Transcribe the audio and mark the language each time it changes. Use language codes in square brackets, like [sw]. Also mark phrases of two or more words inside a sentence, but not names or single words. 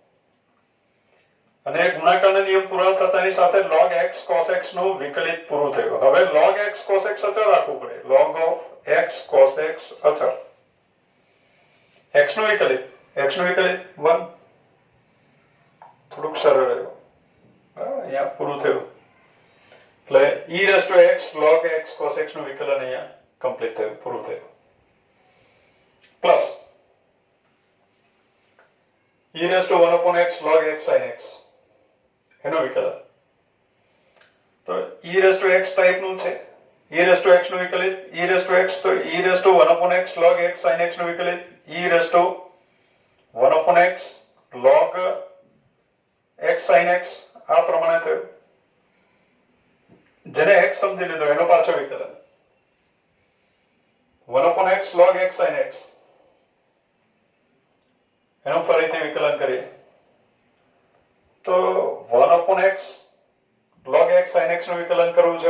[gu] અને ગુણાકારના નિયમ પૂરા થતાની સાથે [en] log x cos x [gu] નું વિકલિત પૂરું થયું. હવે [en] log x cos x [gu] અચળ રાખવું પડે. [en] log of x cos x [gu] અચળ, x નું વિકલિત 1, થોડુંક સરળ રહ્યું, અહીંયા પૂરું થયું. એટલે [en] e raised to x log x cos x [gu] નું વિકલન અહીંયા કમ્પ્લીટ થયું, પૂરું થયું. [en] પ્લસ e raised to 1 upon x log x sin x [gu] એનું વિકલન. તો [en] e raised to x [gu] ટાઈપનું છે. [en] e raised to x [gu] નું વિકલિત [en] e raised to x, [gu] તો [en] e raised to 1 upon x log x sin x [gu] નું વિકલિત [en] e raised to 1 upon x log x sin x [gu] આ પ્રમાણે થયું, જેને x સમજી લીધો એનો પાછો વિકલન [en] 1 upon x log x sin x, [gu] એનું ફરીથી વિકલન કરીએ તો [en] 1 upon x log x sin x [gu] નું વિકલન કરવું છે.